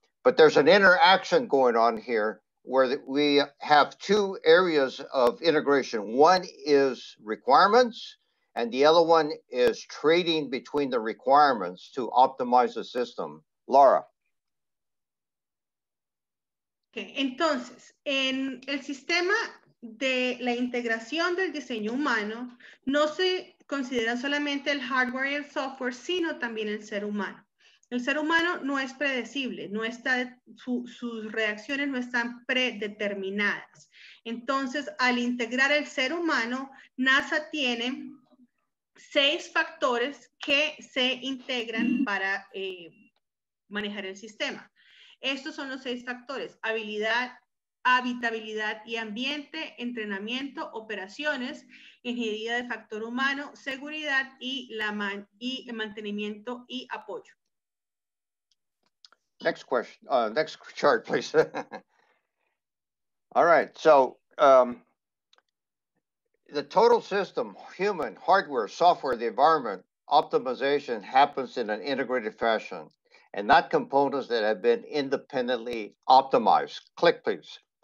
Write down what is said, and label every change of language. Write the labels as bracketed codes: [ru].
[en] But there's an interaction going on here where we have 2 areas of integration. One is requirements, and the other one is trading between the requirements to optimize the system. Laura. Okay. [es] Entonces, en el sistema de la integración del diseño humano, no se considera solamente el hardware y el software, sino también el ser humano. El ser humano no es predecible, no está, sus reacciones no están predeterminadas. Entonces, al integrar el ser humano, NASA tiene 6 factores que se integran para manejar el sistema. Estos son los 6 factores: habilidad, habitabilidad y ambiente, entrenamiento, operaciones, ingeniería de factor humano, seguridad y mantenimiento y apoyo. [en] Next question, next chart, please. All right, so the total system, human, hardware, software, the environment, optimization happens in an integrated fashion and not components that have been independently optimized. Click, please.